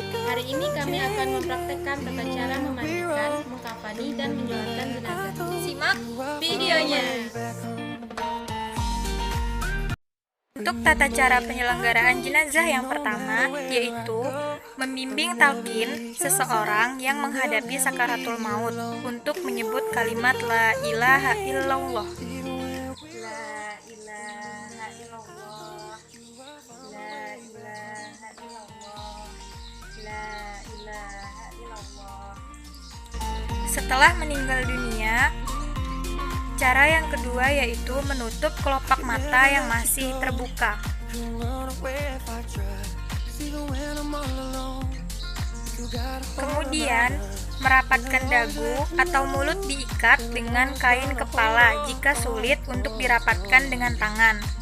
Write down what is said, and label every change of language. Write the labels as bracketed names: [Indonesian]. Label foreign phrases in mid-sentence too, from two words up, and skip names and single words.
[Indonesian] Hari ini kami akan mempraktekkan tata cara memandikan, mengkafani, dan menyolatkan jenazah. Simak videonya. Untuk tata cara penyelenggaraan jenazah yang pertama, yaitu membimbing talqin seseorang yang menghadapi sakaratul maut untuk menyebut kalimat [Arabic] لا إله إلا الله. لا إله إلا الله. لا إله إلا الله. لا إله إلا الله. [Indonesian] Setelah meninggal dunia, cara yang kedua yaitu menutup kelopak mata yang masih terbuka. Kemudian, merapatkan dagu atau mulut diikat dengan kain kepala jika sulit untuk dirapatkan dengan tangan.